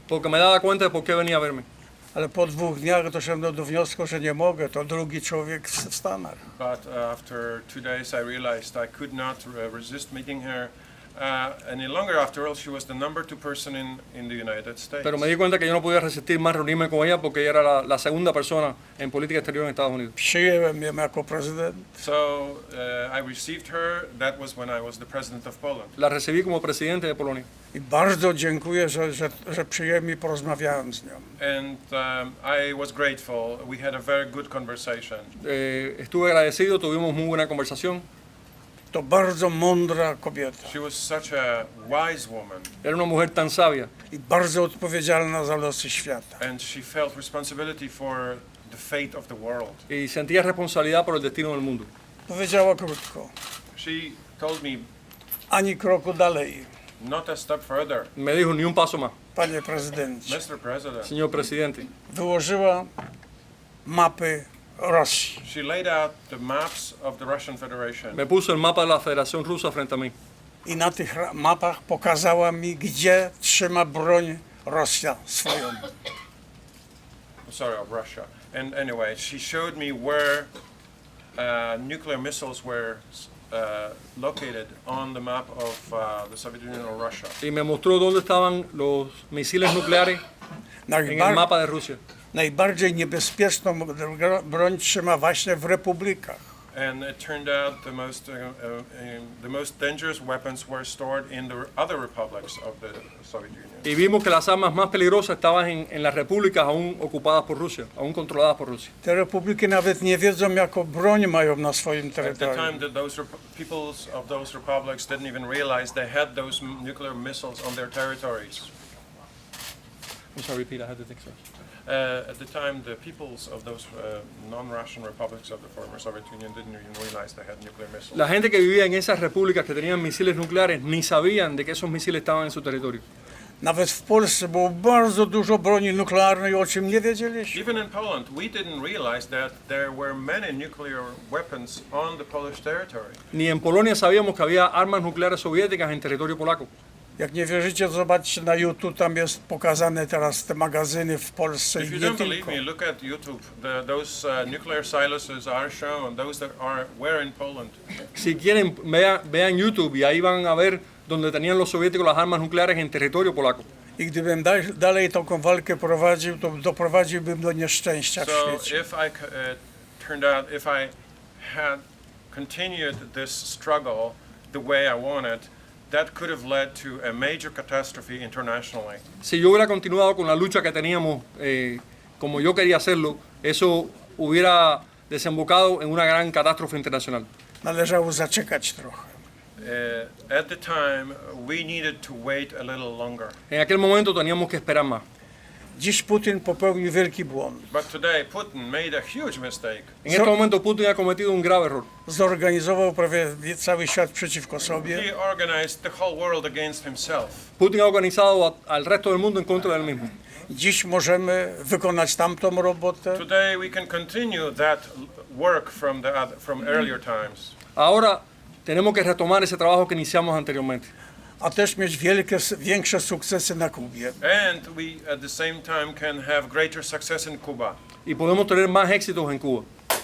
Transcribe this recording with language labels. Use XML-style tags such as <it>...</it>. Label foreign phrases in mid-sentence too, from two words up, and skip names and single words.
<es>Porque me daba cuenta de por qué venía a verme.</es> <pl>Ale po 2 dniach doszedłem do wniosku, że nie mogę. To drugi człowiek w Stanach.</pl> <en>But after 2 days I realized I could not resist meeting her any longer. After all, she was the number 2 person in the United States.</en> <es>Pero me di cuenta que yo no podía resistir más reunirme con ella porque ella era la segunda persona en política exterior en Estados Unidos.</es> <pl>Przyjęłem ją jako prezydent.</pl> <en>So I received her. That was when I was the president of Poland.</en> <es>La recibí como presidente de Polonia.</es> <pl>I bardzo dziękuję, że przyjęłem i porozmawiałem z nią.</pl> <en>And I was grateful. We had a very good conversation.</en> <es>Estuve agradecido, tuvimos muy buena conversación.</es> <pl>To bardzo mądra kobieta.</pl> <en>She was such a wise woman.</en> <es>Era una mujer tan sabia</es> <pl>I bardzo odpowiedzialna za losy świata.</pl> <en>And she felt responsibility for the fate of the world.</en> <es>y sentía responsabilidad por el destino del mundo.</es> <pl>Powiedziała krótko.</pl> <en>She told me</en> <pl>Ani kroku dalej,</pl> <en>not a step further.</en> <es>Me dijo ni un paso más,</es> <pl>panie prezydencie.</pl> <en>Mr. President.</en> <es>señor presidente.</es> <pl>Wyłożyła mapy Rosji.</pl> <en>She laid out the maps of the Russian Federation.</en> <es>Me puso el mapa de la Federación Rusa frente a mí.</es> <pl>I na tych mapach pokazała mi, gdzie trzyma broń Rosja swoją.</pl> <en>Sorry, of Russia. And anyway, she showed me where nuclear missiles were located on the map of the Soviet Union or Russia.</en> <es>Y me mostró dónde estaban los misiles nucleares en el mapa de Rusia.</es> <pl>Najbardziej niebezpieczną broń trzyma właśnie w republikach.</pl> <en>And it turned out the most dangerous weapons were stored in the other republics of the Soviet Union.</en> <es>Y vimos que las armas más peligrosas estaban en las repúblicas aún ocupadas por Rusia, aún controladas por Rusia.</es> <pl>Te republiki nawet nie wiedzą, jaką broń mają na swoim</pl> <en>At the</en> <pl>terytorium.</pl> <en>time that those peoples of those republics didn't even realize they had those nuclear missiles on their territories. I'm sorry, repeat, I had to think so. At the time, the peoples of those non-Russian republics of the former Soviet Union didn't even realize they had nuclear missiles.</en> <es>La gente que vivía en esas repúblicas que tenían misiles nucleares ni sabían de que esos misiles estaban en su territorio.</es> <pl>Nawet w Polsce było bardzo dużo broni nuklearnej, o czym nie wiedzieliśmy.</pl> <en>Even in Poland, we didn't realize that there were many nuclear weapons on the Polish territory.</en> <es>Ni en Polonia sabíamos que había armas nucleares soviéticas en territorio polaco.</es> <pl>Jak nie wierzycie, zobaczcie na YouTube, tam jest pokazane teraz te magazyny w Polsce i</pl> <en>If you</en> <pl>nie</pl> <en>don't believe</en> <pl>tylko.</pl> <en>me, look at YouTube. Those nuclear silos are shown, those that were in Poland.</en> <es>Si quieren, vean YouTube y ahí van a ver donde tenían los soviéticos las armas nucleares en territorio polaco.</es> <pl>I gdybym dalej taką walkę prowadził, to doprowadziłbym do nieszczęścia w</pl> <en>So</en> <pl>świecie.</pl> <en>if I had continued this struggle the way I wanted, that could have led to a major catastrophe internationally.</en> <es>Si yo hubiera continuado con la lucha que teníamos como yo quería hacerlo, eso hubiera desembocado en una gran catástrofe internacional.</es> <pl>Należało zaczekać trochę.</pl> <en>At the time, we needed to wait a little longer.</en> <es>En aquel momento teníamos que esperar más.</es> <pl>Dziś Putin popełnił wielki błąd.</pl> <en>But today, Putin made a huge mistake.</en> <es>En este momento Putin ha cometido un grave error.</es> <pl>Zorganizował prawie cały świat przeciwko sobie.</pl> <en>He organized the whole world against himself.</en> <es>Putin ha organizado al resto del mundo en contra del mismo.</es> <pl>Dziś możemy wykonać tamtą robotę.</pl> <en>Today, we can continue that work from earlier times.</en> <es>Ahora tenemos que retomar ese trabajo que iniciamos anteriormente.</es> <pl>A też mieć większe sukcesy na Kubie.</pl> <en>And we, at the same time, can have greater success in Cuba.</en> <es>Y podemos tener más éxitos en Cuba.</es>